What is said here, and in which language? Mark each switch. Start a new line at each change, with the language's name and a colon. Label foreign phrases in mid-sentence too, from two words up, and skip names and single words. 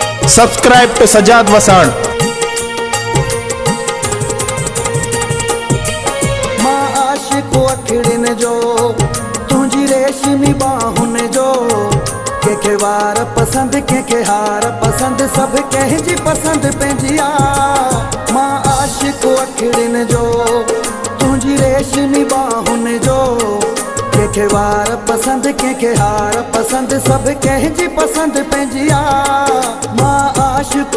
English: Subscribe to Sajad Vasan.
Sindhi: मां आशिक अखिड़िन जो तुझी रेशमी बाहुन जो के वार पसंद के हार पसंद सब कंहिंजी पसंद पंहिंजी आ। मां आशिक अखिड़िन जो तुझी रेशमी बाहुन जो के वार पसंद के हार पसंद सब कंहिंजी पसंद पंहिंजी आ। मां आशिक